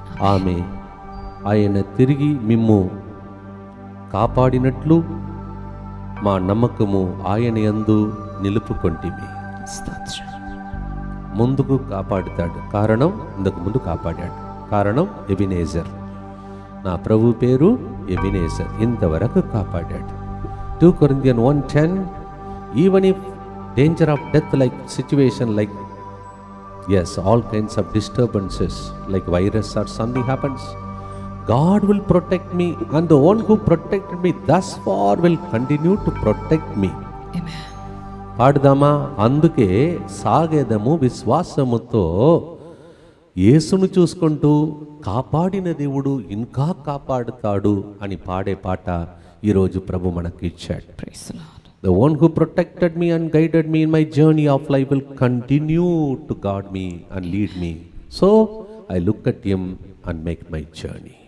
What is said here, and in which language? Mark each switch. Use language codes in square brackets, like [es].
[te] ఆమె ఆయన తిరిగి మిమ్ము కాపాడినట్లు మా నమ్మకము ఆయన యందు నిలుపుకొంటిమి. ముందుకు కాపాడుతాడు, కారణం ఇంతకు ముందు కాపాడాడు, కారణం ఎబినేజర్. నా ప్రభు పేరు ఎబినేజర్, ఇంతవరకు కాపాడాడు. [en] 2 Corinthians 1:10 even if danger of death like situation like yes, all kinds of disturbances like virus or something happens, God will protect me, and the one who protected me thus far will continue to protect me. [te] Amen. పాడుదామా? అందుకే సాగేదము విశ్వాసముతో, యేసును చూసుకుంటూ కాపాడిన దేవుడు ఇంకా కాపాడుతాడు అని పాడే పాట ఈరోజు ప్రభు మనకి ఇచ్చాడు. [en] Praise the Lord. The one who protected me and guided me in my journey of life will continue to guard me and lead me. So I look at him and make my journey.